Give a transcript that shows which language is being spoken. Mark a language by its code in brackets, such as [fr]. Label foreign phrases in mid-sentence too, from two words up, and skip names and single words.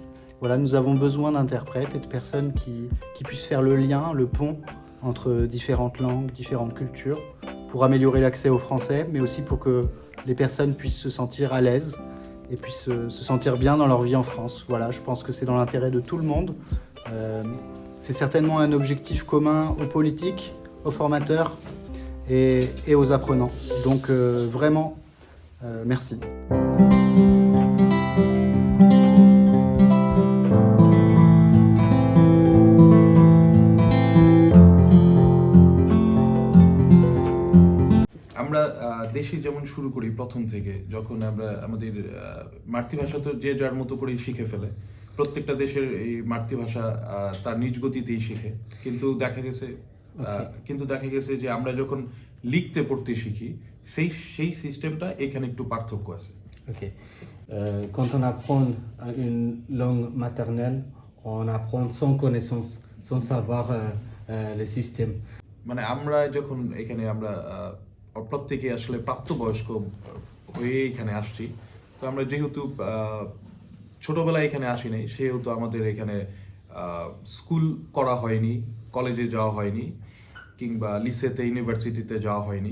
[fr] Voilà, nous avons besoin d'interprètes et de personnes qui puissent faire le lien, le pont entre différentes langues, différentes cultures, pour améliorer l'accès au français, mais aussi pour que les personnes puissent se sentir à l'aise et puissent se sentir bien dans leur vie en France. Voilà, je pense que c'est dans l'intérêt de tout le monde. C'est certainement un objectif commun aux politiques, aux formateurs et aux apprenants. Donc vraiment, merci. [bn] আমরা দেশে যেমন শুরু করি প্রথম থেকে, যখন আমরা আমাদের মাতৃভাষা তো যে যার মতো করেই শিখে ফেলে, প্রত্যেকটা দেশের এই মাতৃভাষা তার নিজ গতিতেই শিখে, কিন্তু দেখা গেছে যে আমরা যখন লিখতে পড়তে শিখি সেই সিস্টেমটা এখানে একটু পার্থক্য আছে। [fr] Ok. Quand on apprend une langue maternelle, on apprend sans connaissance, sans savoir le système. [bn] মানে আমরা যখন এখানে আমরা প্রত্যেকে আসলে প্রাপ্তবয়স্ক হয়ে এখানে আসছি, তো আমরা যেহেতু ছোটবেলায় এখানে আসি নাই, সেহেতু আমাদের এখানে স্কুল করা হয়নি, কলেজে যাওয়া হয়নি, কিংবা লিসেতে ইউনিভার্সিটিতে যাওয়া হয়নি।